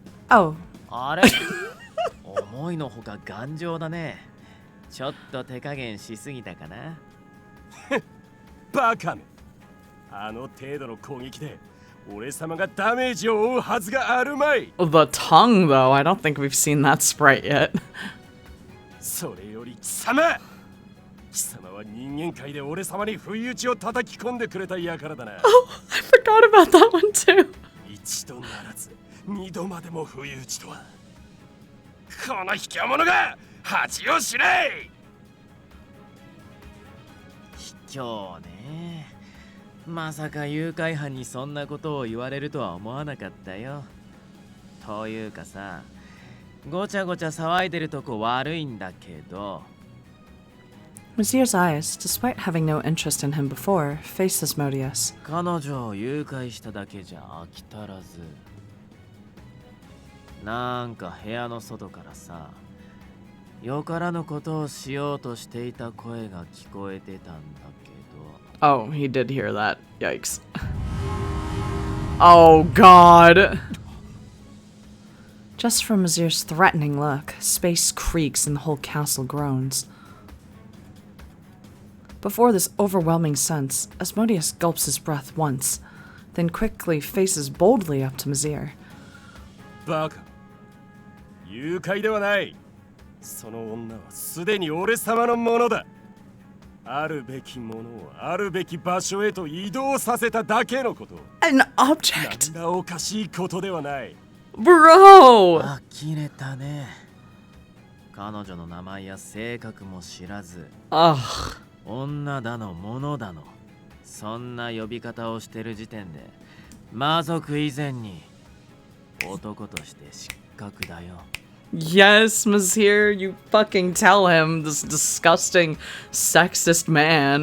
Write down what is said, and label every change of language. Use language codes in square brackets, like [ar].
[ja] Oh, あれ思いのほか頑丈だねちょっと手加減しすぎたかなバカめあの程度の攻撃で俺様がダメージを負うはずがあるまい [en] the tongue, though. I don't think we've seen that sprite yet. [ja] それより貴様貴様は人間界で俺様に不意打ちを叩き込んでくれた輩だな [en] Oh, I forgot about that one too. [ja] 一度ならず二度までも不意打ちとはこの卑怯者が恥を知れ卑怯ねまさか誘拐犯にそんなことを言われるとは思わなかったよというかさごちゃごちゃ騒いでるとこ悪いんだけど [en] Mysyr's eyes, despite having no interest in him before, faced Asmodeus. [ja] 彼女を誘拐しただけじゃ飽き足らずなんか部屋の外からさよからぬことをしようとしていた声が聞こえてたんだけど [en] Oh, he did hear that. Yikes. Oh, God. Just from Mysyr's threatening look, space creaks and the whole castle groans. Before this overwhelming sense, Asmodeus gulps his breath once, then quickly faces boldly up to Misyr. [ja] バカ誘拐ではない。その女はすでに俺様のものだ。あるべきものをあるべき場所へと移動させただけのこと。 [en] An object? [ja] 何らおかしいことではない。 [en] Bro! [ja] 呆れたね。彼女の名前や性格も知らず、 Ugh. 女だの物だの、そんな呼び方をしてる時点で魔族以前に男として失格だよ。 [en] Yes, Misyr, you fucking tell him, this disgusting, sexist man.